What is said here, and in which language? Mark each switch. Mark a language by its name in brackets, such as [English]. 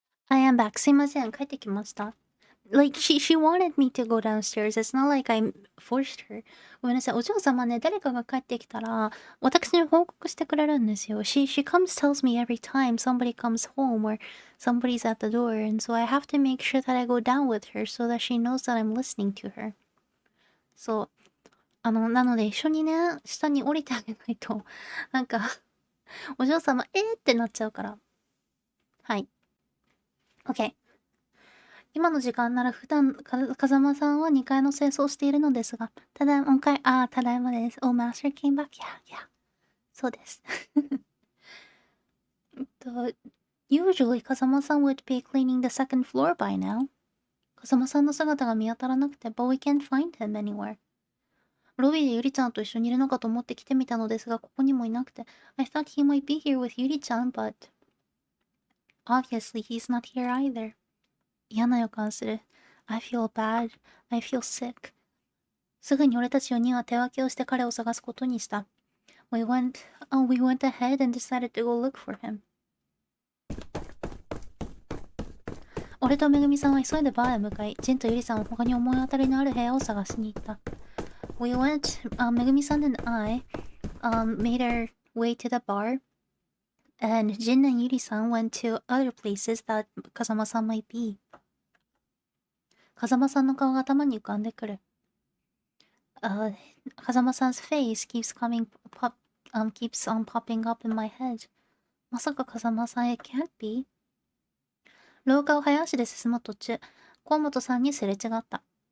[English] am back. [Japanese] すいません、帰ってきました。 [English] Like, she wanted me to go downstairs. It's not like I forced her. [Japanese] ごめんなさい。お嬢様ね、誰かが帰ってきたら、私に報告してくれるんですよ。 [English] She comes tells me every time somebody comes home or somebody's at the door. And so I have to make sure that I go down with her so that she knows that I'm listening to her. [Japanese] そう。なので一緒にね、下に降りてあげないと、なんか、お嬢様、ってなっちゃうから。はい。OK。今の時間なら普段、風間さんは2階の清掃をしているのですが、ただいまです。 [English] Oh, Master came back? Yeah. [Japanese] そうです。 [English] Usually, 風間さん would be cleaning the second floor by now. [Japanese] 風間さんの姿が見当たらなくて、 [English] but we can't find him anywhere. [Japanese] ロビーでゆりちゃんと一緒にいるのかと思って来てみたのですが、ここにもいなくて。 [English] I thought he might be here with ゆりちゃん, but obviously he's not here either. [Japanese] 嫌な予感する。 [English] I feel bad. I feel sick. [Japanese] すぐに俺たち4人は手分けをして彼を探すことにした。 [English] We went ahead and decided to go look for him. [Japanese] 俺とめぐみさんは急いでバーへ向かい、ジンとゆりさんは他に思い当たりのある部屋を探しに行った。 [English] めぐみさん and I, made our way to the bar, and Jin and Yuri san went to other places that 風間さん might be. [Japanese] 風間さんの顔が頭に浮かんでくる。 [English] 風間さん 's face keeps on popping up in my head. [Japanese] まさか風間さん [English] it can't be. [Japanese] 廊下を早足で進む途中、河本さんにすれ違った。